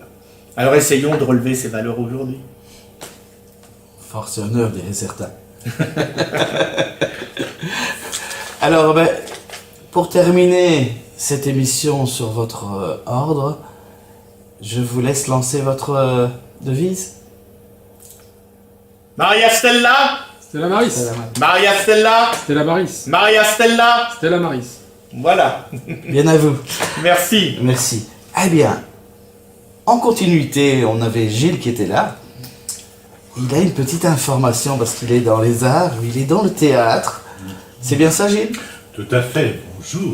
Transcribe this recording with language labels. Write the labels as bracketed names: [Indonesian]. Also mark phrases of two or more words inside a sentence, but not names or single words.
[French] Alors essayons de relever ces valeurs aujourd'hui. Force et honneur, diraient certains. Alors, ben, pour terminer cette émission sur votre ordre, je vous laisse lancer votre devise. [Latin] Maria Stella, Stella Maris. Maria Stella, Stella Maris. Maria Stella. Stella Maris. [French] Voilà. Bien à vous. Merci. Merci. Eh bien, en continuité, on avait Gilles qui était là. Il a une petite information parce qu'il est dans les arts, il est dans le théâtre. C'est bien ça, Gilles? Tout à fait, bonjour.